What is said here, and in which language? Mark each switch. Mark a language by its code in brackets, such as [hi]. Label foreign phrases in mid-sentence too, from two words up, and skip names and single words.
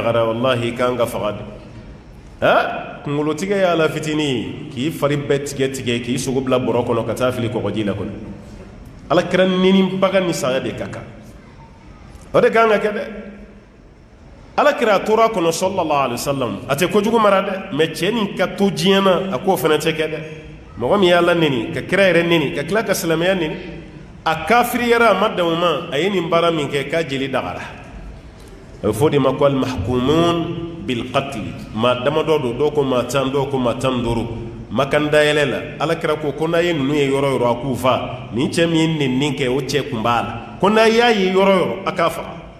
[bm] dagara wallahi i kan ka faga de kunkolotigɛ ye ala fitinin k'i fari bɛɛ tigɛ tigɛ k'i sogo bila bɔrɔ kɔnɔ ka taa fili kɔgɔji la kɔnɔ ala kira nenibaga ni saya de ka kan o de kan ka kɛ dɛ ala kira a tora kɔnɔ [ar] صلى الله عليه وسلم [bm] a tɛ kojugu mara dɛ mɛ cɛ nin ka to diɲɛ na a k'o fana tɛ kɛ dɛ mɔgɔ min ye ala neni ka kira yɛrɛ neni ka tila ka silamɛya neni a kafiriyara a ma dan o ma a ye nin baara min kɛ k'a jeli dagara a bɛ fɔ de ma ko [ar] المحكوم بالقتل [bm] maa damadɔ don dɔw ko maa 10 dɔw ko maa 15 makan dayɛlɛ la ala kira ko n'a ye ninnu ye yɔrɔ yɔrɔ a k'u fa nin cɛ min ye nenni kɛ o cɛ kun b'a la ko n'a y'a ye yɔrɔ yɔrɔ a k'a faga